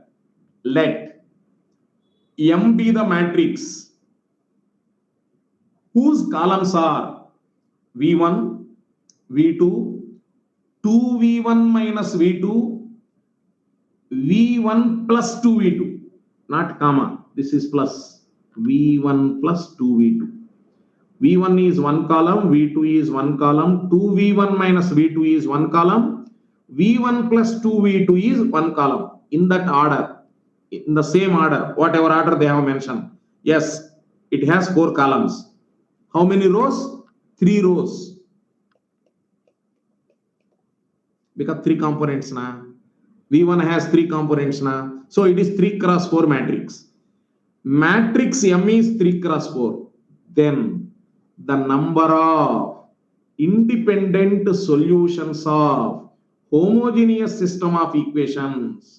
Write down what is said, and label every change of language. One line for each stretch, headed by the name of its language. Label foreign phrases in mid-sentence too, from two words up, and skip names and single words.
English: Let M be the matrix whose columns are V1, V2, 2V1 minus V2, V1 plus 2V2, not comma, this is plus, V1 plus 2V2. V1 is 1 column, V2 is 1 column, 2V1 minus V2 is 1 column, V1 plus 2V2 is 1 column. In that order, in the same order, whatever order they have mentioned. Yes, it has 4 columns. How many rows? 3 rows. Because 3 components na. V1 has 3 components na. So it is 3 cross 4 matrix. Matrix M is 3 cross 4. Then the number of independent solutions of homogeneous system of equations.